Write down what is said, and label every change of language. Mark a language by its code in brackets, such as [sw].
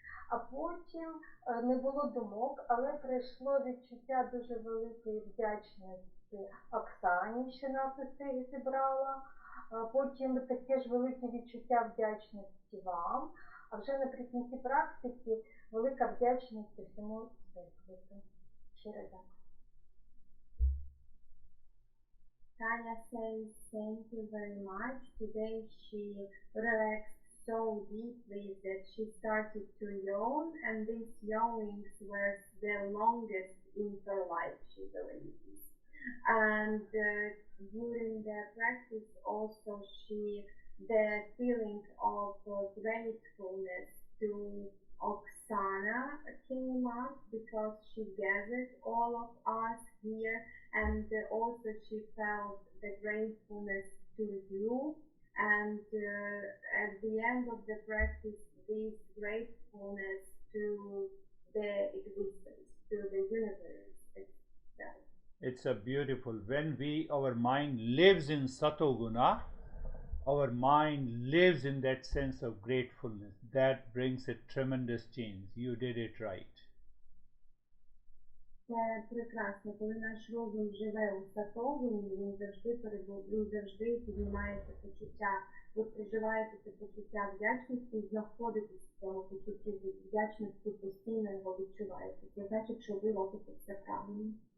[uk] А потім не було думок, але прийшло відчуття дуже великої вдячності Оксані, що нас усіх зібрала. Потім таке ж велике відчуття вдячності вам. А вже наприкінці практики велика вдячність всьому всесвіту. Щиро дякую. [en] Tanya says, thank you very much. Today she relaxed so deeply that she started to yawn, and these yawnings were the longest in her life, she believes. And during the practice also the feeling of gratefulness to Oksana came up because she gathered all of us here, and also she felt the gratefulness to you, and at the end of the practice this gratefulness to the existence, to the universe itself. It's a beautiful, when our mind lives in satoguna, our mind lives in that sense of gratefulness. That brings a tremendous change. You did it right. [uk] Це прекрасно, коли наш розум живе у сатовині, він завжди піднімає це почуття. Ви проживаєте це почуття вдячності і знаходитесь в цьому почутті вдячності, постійно його відчуваєте. Це значить, що ви робите все правильно.